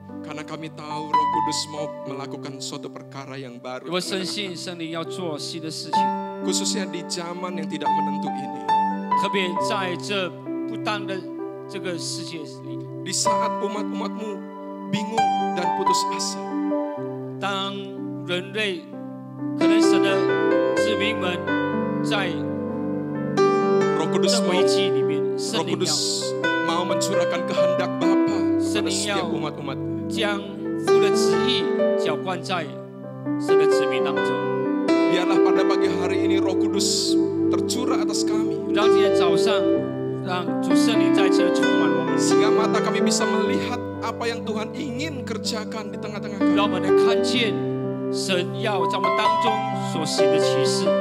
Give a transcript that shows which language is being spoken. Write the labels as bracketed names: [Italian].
[Indonesian] Karena kami tahu Roh Kudus mau melakukan suatu perkara yang baru. [Chinese] 我深信圣灵要做新的事情， [Indonesian] Khususnya di zaman yang tidak menentu ini. [Chinese] 特别在这不当的这个世界里， [Indonesian] di saat umat-umat-Mu bingung dan putus asa. [Chinese] 当人类可能神的子民们在 [Indonesian] Roh Kudus [Chinese] 这危机里面， [Indonesian] Roh Kudus mau mencurahkan kehendak Bapa kepada setiap umat-umat. [Chinese] 将父的旨意浇灌在神的子民当中。 [Indonesian] Biarlah pada pagi hari ini Roh Kudus tercurah atas kami. [Chinese] 让今天早上，让主圣灵再次充满我们， [Indonesian] Sehingga mata kami bisa melihat apa yang Tuhan ingin kerjakan di tengah-tengah kami. [Chinese] 让我们能看见神要在我们当中所行的奇事，